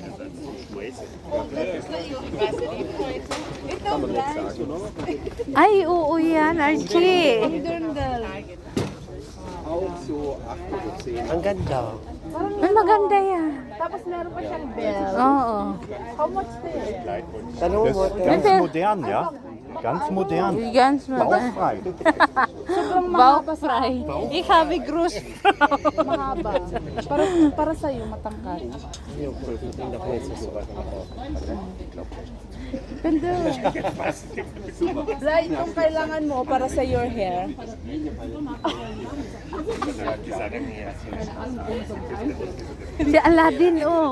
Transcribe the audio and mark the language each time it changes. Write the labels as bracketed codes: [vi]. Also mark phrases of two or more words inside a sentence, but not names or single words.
[tl] Ito, blanche. Ay, oo yan, Archie. [en] Modern girl. [tl] Ang ganda. Ay, maganda yan. Tapos meron pa siyang bell. Oo. [en] How much this? [tl] Tanong mo, te. [de] Ganz modern, ja? Ganz modern. [tl] Gans mo na. [de] Bauchfrei. Bauchfrei. Ich habe Großfrau. [tl] Mahaba. Para sa'yo, matangkad. Hindi ako nagsusukat ng ako. Ganda. Light yung kailangan mo para sa [en] your hair. [tl] Si Aladdin, oh.